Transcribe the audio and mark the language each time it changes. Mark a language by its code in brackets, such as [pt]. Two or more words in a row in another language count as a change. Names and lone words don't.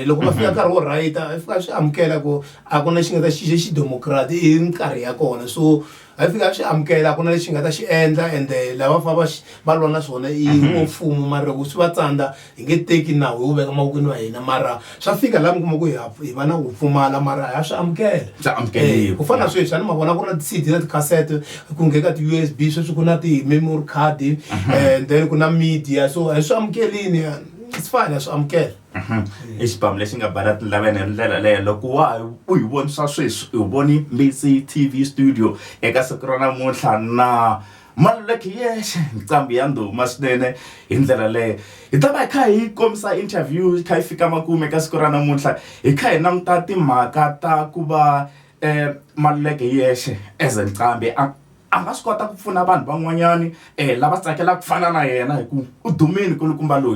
[ts] Loko va fika nkarhi wo writer i fika swi amukela ku a ku na xi nga ta xixe xidemokirati i nkarhi ya kona, so a fika swi amukela ku na lexi nga ta xi endla ende lava fa va lwa na swona i wo mfumo, mara loko swi va tsandza hi nge teki nawu hi wu veka mavokweni wa hina. Mara swa fika laha mi kuma ku hi va na ku pfumala mara ha swi amukela. Ku fana sweswi a ni ma vona ku ri na ti-CD na ti-cassette ku ngheka ti-USB, sweswi ku na ti- [en] memory card and then [ts] ku na media, so hi swi amukelini, [en] it's fine, [ts] ha swi amukela. I xiphamu lexi nga bala ti-11 hi ndlela leyo. Loko u hi vonisa sweswi u voni Mbitsi TV studio eka siku ra namuntlha na Maluleke yexe, Ncambi ya nduma swinene. Hi ndlela leyo hi ta va hi kha hi komisa interview hi kha hi fika makume eka siku ra namuntlha hi kha hi languta timhaka ta ku va Maluleke yexe as Ncambi a nga swi kota ku pfuna vanhu van'wanyani lava tsakelaka ku fana na yena, hi ku u dumini kulukumba loyi.